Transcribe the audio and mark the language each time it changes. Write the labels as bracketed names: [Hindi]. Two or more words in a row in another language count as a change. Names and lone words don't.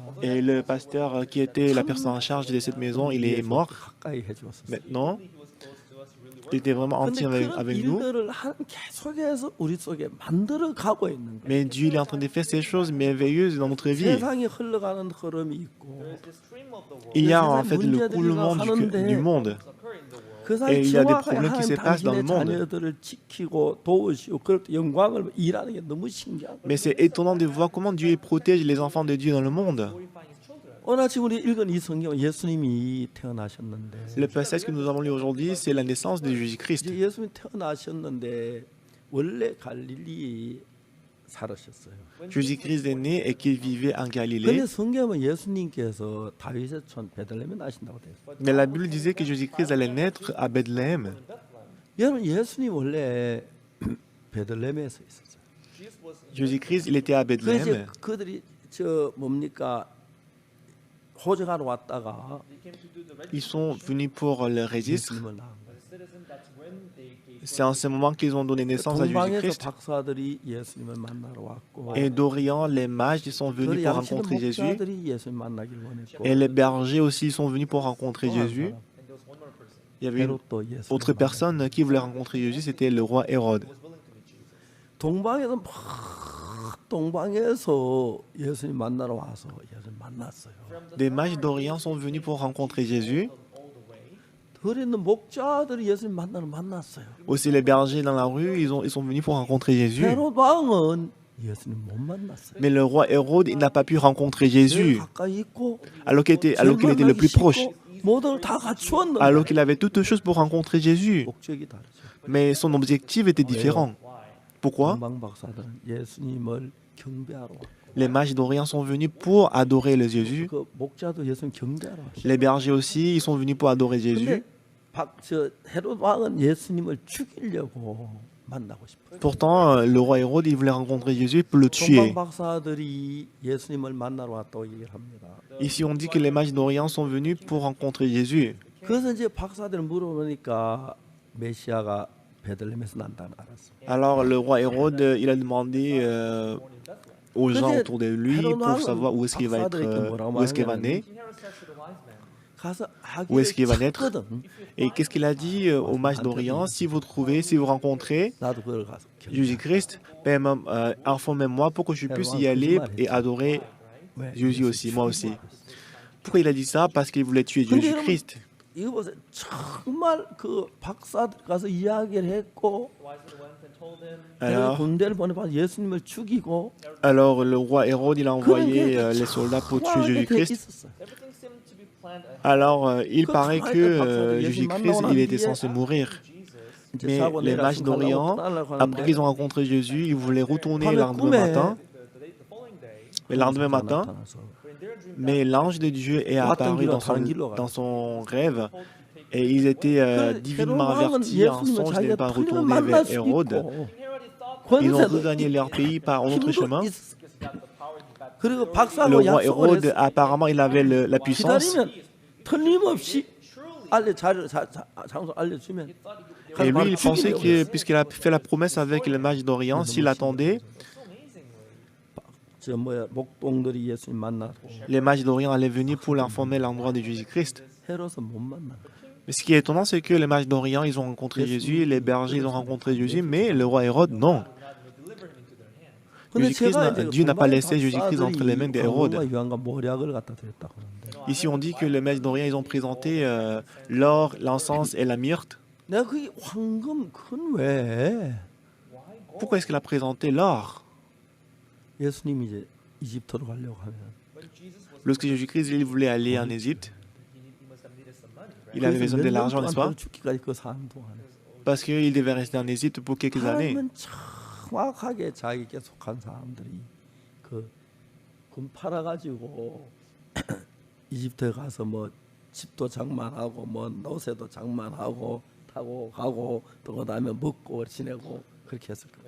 [French] Et le pasteur qui était la personne en charge de cette maison, il est mort [Korean] 가까이 해주었어요. [French] maintenant. Il était vraiment [Korean] 근데 [French] entier [Korean] 그런 [French] avec nous. [Korean] 일들을 계속해서 우리 속에 만들어 가고 있는 거예요. [French] Mais Dieu il est en train de faire ces choses merveilleuses dans notre vie. [Korean] 세상이 흘러가는 흐름이 있고 [French] Il y a en fait le coulement du monde. [Korean] 그 [French] Et [Korean] 사이 [French] il y a des [Korean] 지화가 [French] problèmes qui [Korean] 한 [French] se passent dans le [Korean] 당신의 [French] monde. [Korean] 자녀들을 지키고 도우시고 그럴 때 영광을 일하는 게 너무 신기한 거예요. [French] Mais c'est étonnant de voir comment Dieu protège les enfants de Dieu dans le monde. [Korean] 오늘 아침 우리 읽은 이 성경 예수님이 태어나셨는데 [French] Le passage que nous avons lu aujourd'hui, c'est la naissance de Jésus-Christ. [Korean] 이제 예수님이 태어나셨는데 원래 갈릴리 살으셨어요. [French] Jésus-Christ est né et qu'il vivait en Galilée. [Korean] 근데 성경은 예수님께서 다윗의 촌 베들레헴에 나신다고 돼 있어요. [French] Mais la Bible disait que Jésus-Christ allait naître à Bethléem. [Korean] 여러분 예수님 원래 베들레헴에서 있었어요. [French] Jésus-Christ, il était à [Korean] 그래서 [French] Bethléem. [Korean] 그들이 저 뭡니까 호적하러 왔다가 [French] Ils sont venus pour le registre. [Korean] 예수님을 낳은 거예요. [French] C'est en ce moment qu'ils ont donné naissance à [Korean] 동방에서 [French] Jésus-Christ. [Korean] 박사들이 예수님을 만나러 왔고 [French] Et d'Orient, les mages ils sont venus [Korean] 그 [French] pour [Korean] 양치는 [French] rencontrer Jésus. [Korean] 목자들이 예수님 만나길 원했고 [French] Et les bergers aussi ils sont venus pour rencontrer [Korean] 또 한 [French] Jésus. [Korean] 사람, [French] Il y avait une [Korean] 헤롯도 예수님 [French] autre personne qui voulait rencontrer Jésus, c'était le roi Hérode. [Korean] 동방에서 막 동방에서 예수님 만나러 와서 예수님 만났어요. [French] Des mages d'Orient sont venus pour rencontrer Jésus. [Korean] 들에 있는 목자들이 예수님 만났어요. [French] Aussi les bergers dans la rue, ils sont venus pour rencontrer Jésus. [Korean] 헤롯 왕은 예수님 못 만났어요. [French] Mais le roi Hérode, il n'a pas pu rencontrer [Korean] 제일 [French] Jésus, [Korean] 가까이 있고 [French] alors qu'il était le plus proche, [Korean] 모든 걸 다 갖추었는데 [French] alors qu'il avait toutes choses pour rencontrer Jésus. [Korean] 목적이 다르죠. [French] Mais son objectif était différent. Pourquoi? [Korean] 동방 박사들은 예수님을 경배하러 왔고 [French] Les mages d'Orient sont venus pour adorer le Jésus. [Korean] 그 목자도 예수님 경배하러 왔어요. [French] Les bergers aussi, ils sont venus pour adorer Jésus. [Korean] 근데 저 헤롯 왕은 예수님을 죽이려고 만나고 싶어요. [French] Pourtant, le roi Hérode, il voulait rencontrer Jésus pour le tuer. [Korean] 동방 박사들이 예수님을 만나러 왔다고 얘기를 합니다. [French] Ici, on dit que les mages d'Orient sont venus pour rencontrer Jésus. [Korean] 그래서 이제 박사들 물어보니까 메시아가 베들레헴에서 난다는 알았어. [French] Alors, le roi Hérode, il a demandé aux gens autour de lui pour savoir où est-ce qu'il va être, où est-ce qu'il va naître, [Korean] 가서 [French] où est-ce qu'il va [Korean] 아기를 [French] naître. [Korean] 찾거든. [French] Et qu'est-ce qu'il a dit aux mages d'Orient? Si vous trouvez, si vous rencontrez [Korean] 나도 그걸 가서 [French] Jésus-Christ, ben, informez-moi pour que je puisse y aller et adorer [Korean] 왜? [French] Jésus aussi, moi aussi. Pourquoi il a dit ça? Parce qu'il voulait tuer [Korean] 근데 [French] Jésus-Christ. [Korean] 이거 보세요. 정말 그 박사들 가서 이야기를 했고 [French] Alors, [Korean] 군대를 보내봐 예수님을 죽이고 [French] alors le roi Hérode, il a envoyé les soldats pour tuer Jésus-Christ. [Korean] 있었어요. [French] Alors, il paraît que Jésus-Christ, il était censé mourir. Mais les mages d'Orient, après qu'ils ont rencontré Jésus, ils voulaient retourner le lendemain matin. Le lendemain matin, mais l'ange de Dieu est apparu dans son rêve et ils étaient divinement avertis en songe de ne pas retourner vers Hérode. Ils ont regagné leur pays par un autre chemin. Le roi Hérode, apparemment, il avait la puissance. [Korean] 틀림없이 장소 알려주면 [French] Et lui, il pensait que, puisqu'il a fait la promesse avec les mages d'Orient, s'il attendait, [Korean] 저 목동들이 예수님 만나고 [French] les mages d'Orient allaient venir pour l'informer l'endroit de Jésus-Christ. [Korean] 헤롯은 못 만나. [French] Mais ce qui est étonnant, c'est que les mages d'Orient, ils ont rencontré Jésus, les bergers, ils ont rencontré Jésus, mais le roi Hérode, non. Dieu n'a pas laissé Jésus-Christ entre les mains d'Hérode. Ici, on dit que les mages d'Orient, ils ont présenté l'or, l'encens et la myrte. [Korean] 내가 그게 황금 큰 왜? [French] Pourquoi est-ce qu'il a présenté l'or? [Korean] 예수님이 이제 이집트로 가려고 하면 [French] Lorsque Jésus-Christ il voulait aller en Égypte, il avait besoin de l'argent, n'est-ce pas? [Korean] 죽기까지 그 사는 동안에 [French] Parce qu'il devait rester en Égypte pour quelques années. [Korean] 하나님은 정확하게 자기께 속한 사람들이 금 팔아가지고 이집트에 가서 뭐 집도 장만하고 뭐 노새도 장만하고 타고 가고 또 그다음에 먹고 지내고 그렇게 했을 거예요.